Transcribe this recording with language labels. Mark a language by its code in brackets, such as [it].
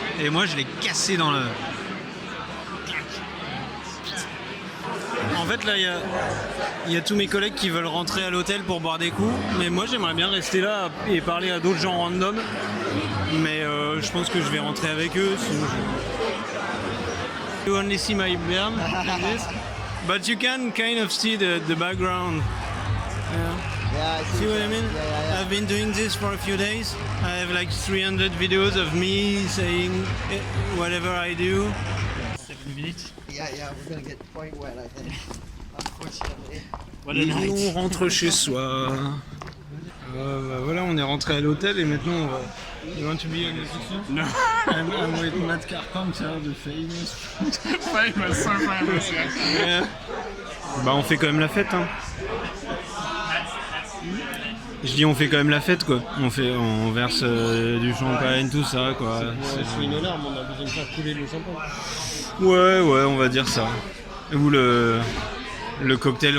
[fr] Et moi, je l'ai cassé dans le... En fait, là, il y a tous mes collègues qui veulent rentrer à l'hôtel pour boire des coups, mais moi, j'aimerais bien rester là et parler à d'autres gens random. Mais je pense que je vais rentrer avec eux. [en] You only see my beard in this, but you can kind of see the background. Yeah, see what I mean? I've been doing this for a few days. I have like 300 videos of me saying whatever I do. 7 minutes. Yeah, we're gonna get quite wet, I think. Unfortunately. [fr] Et on rentre chez soi. Voilà, on est rentré à l'hôtel et maintenant on va... [en] You want to be in the picture? No. I'm with Matt Carpenter, the famous. Famous, so famous, yes. Yeah. [fr] Bah on fait quand même la fête, hein. Je dis on fait quand même la fête, quoi. On verse du champagne, tout ça, quoi. C'est une alarme, on a besoin de faire couler le champagne. Ouais, on va dire ça. Ou le cocktail.